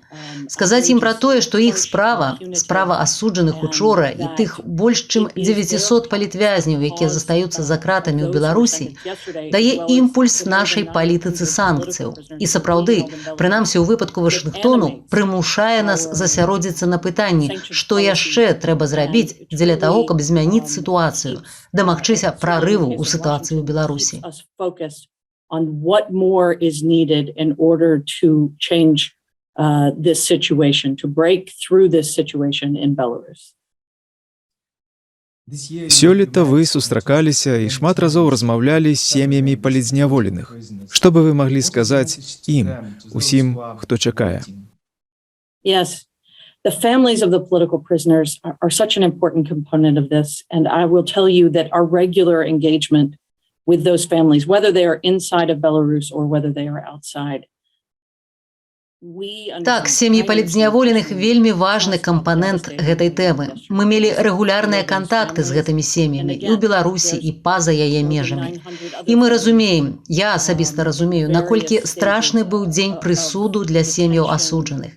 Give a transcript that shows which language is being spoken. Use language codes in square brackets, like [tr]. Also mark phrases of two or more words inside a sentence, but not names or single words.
[be] Сказаць ім пра тое, што іх справа асуджаных учора і тых больш чым 900 палітвязняў, якія застаюцца за кратамі ў Беларусі, дае імпульс нашай палітыцы санкцыяў. І сапраўды, прынамсі ў выпадку Вашынгтону, прымушае нас засяродзіцца на пытанні, што яшчэ трэба зрабіць дзеля таго, каб змяніць сітуацыю, дамагчыся прарыву ў сітуацыі ў Беларусі. [en] On what more is needed in order to change this situation, to break through this situation in Belarus. [be] Сёлета вы сустракаліся і шмат разоў размаўлялі з сем'ямі палітзняволеных. Што бы вы маглі сказаць ім, усім, хто чакае? [en] Yes, the families of the political prisoners are such an important component of this, and I will tell you that our regular engagement with those families, whether they are inside of Belarus or whether they are outside, [be] Так, сем'і палітзняволеных вельмі важны кампанент гэтай тэмы. Мы мелі рэгулярныя кантакты з гэтымі сем'ямі і ў Беларусі, і па-за яе межамі. І мы разумеем, я асабіста разумею, наколькі страшны быў дзень прысуду для сем'яў асуджаных.